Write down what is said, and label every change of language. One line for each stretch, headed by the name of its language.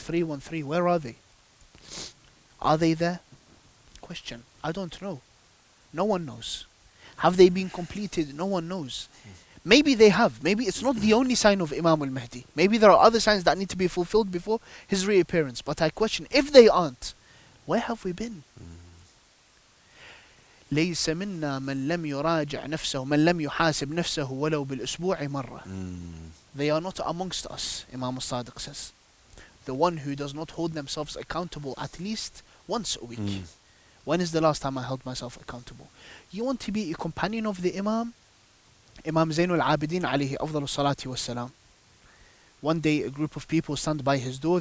English: 313, where are they? Are they there? Question. I don't know. No one knows. Have they been completed? No one knows. Maybe they have. Maybe it's not the only sign of Imam Al Mahdi. Maybe there are other signs that need to be fulfilled before his reappearance. But I question, if they aren't, where have we been?
Arabic: ليس منا من لم يراجع نفسه من لم يحاسب نفسه ولو بالأسبوع مرة.
English: They are not amongst us, Imam Al-Sadiq says. The one who does not hold themselves accountable at least once a week. When is the last time I held myself accountable? You want to be a companion of the Imam? Imam Zainul Abidin alayhi afdalu salati wassalam. One day a group of people stand by his door.